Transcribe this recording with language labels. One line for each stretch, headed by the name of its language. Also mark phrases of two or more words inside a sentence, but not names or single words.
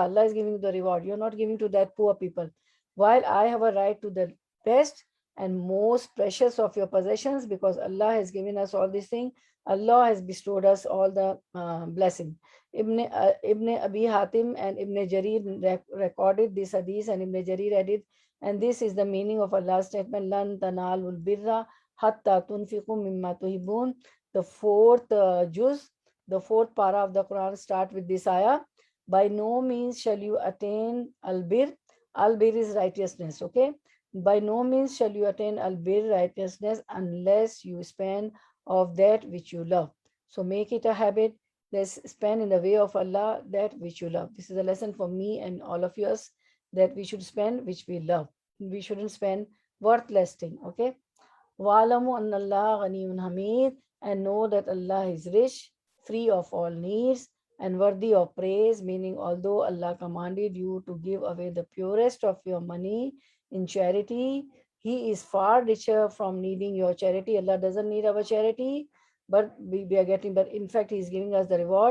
English: Allah is giving the reward. You're not giving to that poor people. While I have a right to the best and most precious of your possessions, because Allah has given us all these things, Allah has bestowed us all the blessing. Ibn Abi Hatim and Ibn Jarir recorded this hadith, and Ibn Jarir added, and this is the meaning of Allah's statement,
Arabic: لن تنالوا البر حتى تنفقوا مما تحبون.
English: The fourth juz, the fourth para of the Quran start with this ayah. By no means shall you attain al-bir. Al-bir is righteousness, okay? By no means shall you attain al-bir, righteousness, unless you spend of that which you love. So make it a habit. Let's spend in the way of Allah that which you love. This is a lesson for me and all of us, that we should spend which we love. We shouldn't spend worthless thing, okay?
Arabic: واعلموا أن الله غني حميد,
English: and know that Allah is rich, free of all needs, and worthy of praise, meaning although Allah commanded you to give away the purest of your money in charity, He is far richer from needing your charity. Allah doesn't need our charity, but we are getting, but in fact He is giving us the reward.